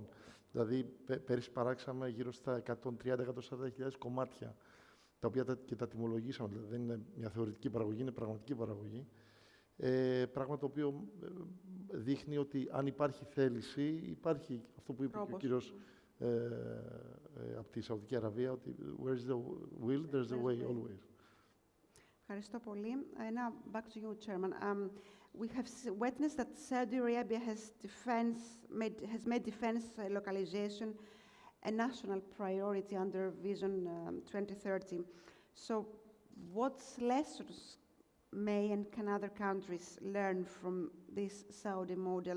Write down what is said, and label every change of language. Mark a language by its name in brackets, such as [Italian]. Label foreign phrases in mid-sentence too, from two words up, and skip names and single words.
[Greek] Δηλαδή, πέρυσι παράξαμε γύρω στα 130-140.000 κομμάτια, τα οποία και τα τιμολογήσαμε. Δηλαδή, δεν είναι μια θεωρητική παραγωγή, είναι πραγματική παραγωγή. Πράγμα το οποίο δείχνει ότι αν υπάρχει θέληση, υπάρχει αυτό που είπε και ο κύριος από τη Σαουδική Αραβία, ότι [English] where's the will, there's the way always. [Greek] Ευχαριστώ πολύ. [English] Now, back to you, Chairman. We have witnessed that Saudi Arabia has made defense localization a national priority under Vision 2030. So, what lessons may and can other countries learn from this Saudi model?